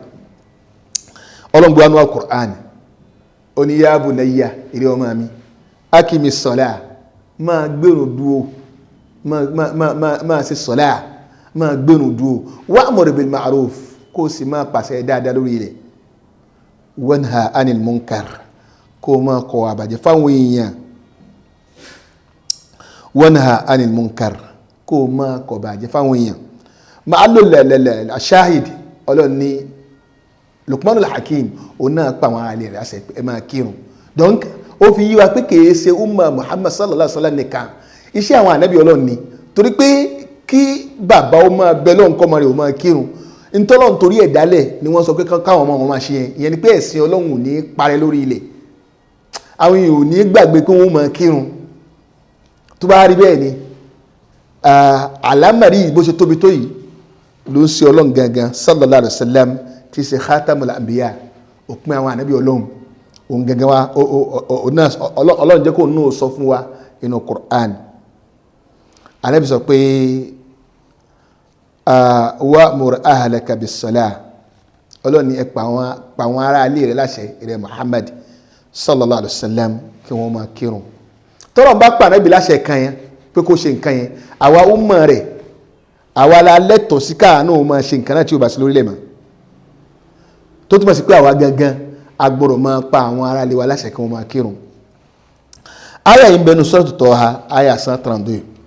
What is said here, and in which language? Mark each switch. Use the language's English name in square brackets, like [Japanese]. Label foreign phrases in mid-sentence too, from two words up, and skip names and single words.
[Yoruba] Ọlọ́run gbọ́ anú al-Qur'an ó ní [Arabic] يا بنيّ [Yoruba] ìrẹ́ ọmọ mi [Arabic] أقم الصلاة, [Yoruba] máa gbèrò dúó, máa ṣe sọ́lá, máa gbèrò dúó, [Arabic] وأمر بالمعروف, [Yoruba] kó sì máa pàṣẹ dáadáa lórí rẹ̀, [Arabic] وانه عن المنكر, [Yoruba] kó máa kọ̀ àbàjẹ́ fáwọn èèyàn, [Arabic] وانه عن المنكر, [Yoruba] kó máa kọ̀ àbàjẹ́ fáwọn èèyàn. máa lò lẹ́lẹ́lẹ́ aṣáhid. Ọlọ́run ní Luqmanul Hakim òun náà pa àwọn alẹ́ rẹ̀ àṣẹ ẹ máa kírun. Donc ó fi yí wa pé kìí ṣe umma Muhammad [Arabic] صلى الله عليه وسلم [Yoruba] nìkan, iṣẹ́ àwọn ànábì Ọlọ́run ni, torí pé kí bàbá ó máa bẹ lọ́hùn kọ́mọ rẹ̀ ó máa kírun ntọ́lọ́run torí ẹ̀ dálẹ̀ ni wọ́n sọ pé káwọn ọmọ wọn máa ṣe yẹn. Ìyẹn ni pé ẹ̀sìn Ọlọ́run ò ní parẹ́ lórí ilẹ̀, àwọn èèyàn ò ní gbàgbé pé wọ́n máa kírun. Tó bá rí bẹ́ẹ̀ ni àlámàrí bó ṣe tóbi tó yìí ló ń ṣe ọlọ́run gangan [Arabic] صلى الله عليه وسلم [Yoruba] tí ṣe [Arabic] خاتم الأنبياء [Yoruba] òpin àwọn ànábì ọlọ́run òun gangan wa ọlọ́run jẹ́ kó nù sọ fún wa inú Qur'an. ànábì sọ pé [Arabic] وأمر أهلك بالصلاة [Yoruba] ọlọ́run ní ẹ pa àwọn ará ilé rẹ̀ láṣẹ rẹ̀ Muhammad [Arabic] صلى الله عليه وسلم [Yoruba] kí wọ́n máa kírun. tọ́rọ̀ bá pa ànábì láṣẹ kan yẹn pé kó ṣe nǹkan yẹn àwa umma rẹ̀ àwa la lẹ́tọ̀ọ́ sí káà náà máa ṣe nǹkan náà tí ó bá sí lórílẹ̀ mọ́ tó túmọ̀ sí pé àwa gangan agbọ́dọ̀ máa pa àwọn ará ilé wa láṣẹ kí wọ́n máa kírun. àyà yìí ń bẹnu Suratu Taha àyà 132.